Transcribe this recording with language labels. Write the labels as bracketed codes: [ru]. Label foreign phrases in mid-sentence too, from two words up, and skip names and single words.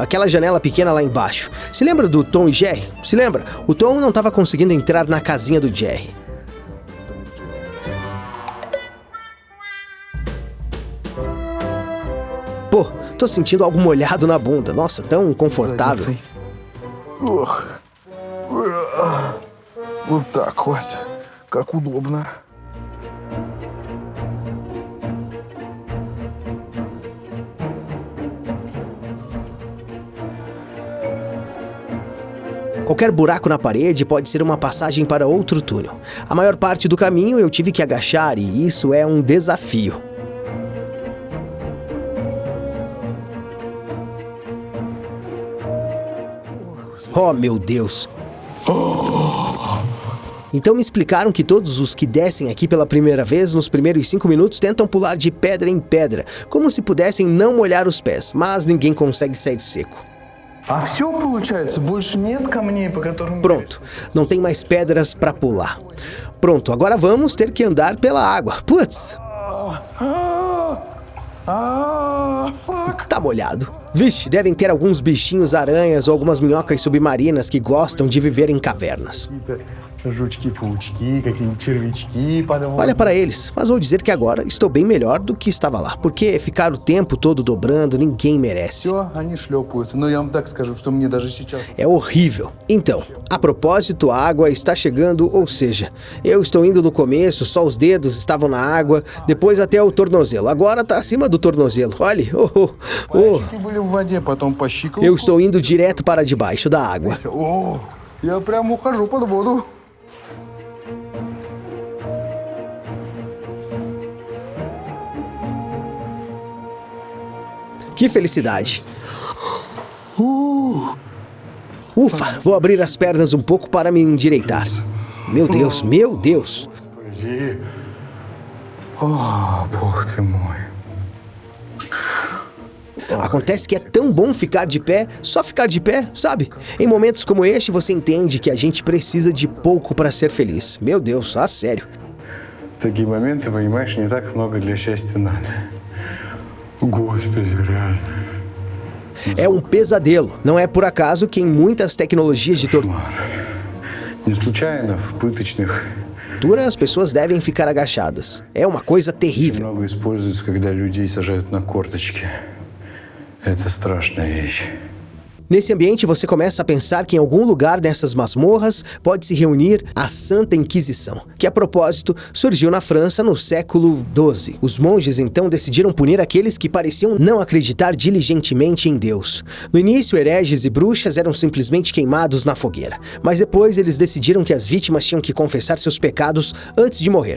[pt] Aquela janela pequena lá embaixo. Se lembra do Tom e Jerry? Se lembra? O Tom não estava conseguindo entrar na casinha do Jerry. Pô, tô sentindo algo molhado na bunda. Nossa, tão confortável. [ru] Вот так вот. Как удобно. [pt] Qualquer buraco na parede pode ser uma passagem para outro túnel. A maior parte do caminho eu tive que agachar e isso é um desafio. Oh, meu Deus! Então me explicaram que todos os que descem aqui pela primeira vez, nos primeiros 5 minutos, tentam pular de pedra em pedra, como se pudessem não molhar os pés, mas ninguém consegue sair seco. [ru] А все получается? Больше нет камней, по которым... [pt] Pronto, não tem mais pedras pra pular. Pronto, agora vamos ter que andar pela água. Putz, tá molhado. Vixe, devem ter alguns bichinhos aranhas ou algumas minhocas submarinas que gostam de viver em cavernas. [ru] Жучки-паучки, какие-нибудь червячки под водой. [pt] Olha para eles, mas vou dizer que agora estou bem melhor do que estava lá, porque ficar o tempo todo dobrando ninguém merece. [ru] Все, они шлепают. Но я вам так скажу, что мне даже сейчас... [pt] É horrível. Então, a propósito, a água está chegando, ou seja, eu estou indo no começo, só os dedos estavam na água, depois até o tornozelo. Agora tá acima do tornozelo. Olhe, [ru] Пальчики были в воде, потом по щиколотку. [pt] eu estou indo direto para debaixo da água. [ru] О, я прям ухожу под воду. [pt] Que felicidade! Ufa, vou abrir as pernas um pouco para me endireitar. Meu Deus, meu Deus! [ru] Подожди. О, бог ты мой. [pt] Acontece que é tão bom ficar de pé, só ficar de pé, sabe? Em momentos como este, você entende que a gente precisa de pouco para ser feliz. Meu Deus, sério. [ru] В такие моменты, понимаешь, не так много для счастья надо. Господи, реально. [pt] É um pesadelo. Não é por acaso que em muitas tecnologias de tortura [ru] Не случайно в пыточных [pt] as pessoas devem ficar agachadas. É uma coisa terrível. [ru] много используется, когда людей сажают на корточки. Это страшная вещь. [pt] Nesse ambiente, você começa a pensar que em algum lugar dessas masmorras pode se reunir a Santa Inquisição, que a propósito surgiu na França no século XII. Os monges então decidiram punir aqueles que pareciam não acreditar diligentemente em Deus. No início, hereges e bruxas eram simplesmente queimados na fogueira, mas depois eles decidiram que as vítimas tinham que confessar seus pecados antes de morrer.